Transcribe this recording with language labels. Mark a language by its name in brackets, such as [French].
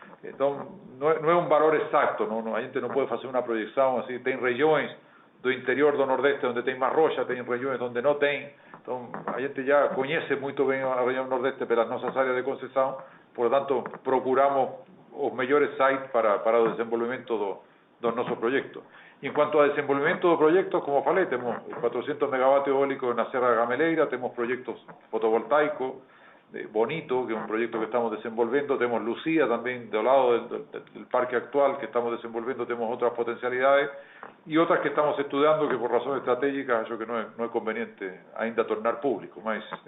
[Spanish] Entonces, no es un valor exacto, [Portuguese] a gente [Spanish] no puede hacer una proyección así. [Portuguese] Tem regiões do interior do Nordeste donde tem más rocha, tem regiões donde no tem. [Spanish] Entonces, a gente ya conoce muy bien a región Nordeste [Portuguese] pelas nuestras áreas [Spanish] de concesión, por lo tanto, procuramos os mejores sites para el desenvolvimiento de nuestros proyectos. Y en cuanto a desenvolvimiento de proyectos, como falei, tenemos 400 megavatios eólicos en la Sierra de Gameleira, tenemos proyectos fotovoltaicos, Bonito, que es un proyecto que estamos desenvolviendo, tenemos Lucía también del lado del parque actual que estamos desenvolviendo, tenemos otras potencialidades y otras que estamos estudiando que por razones estratégicas yo que no es conveniente [Portuguese] ainda tornar público, mas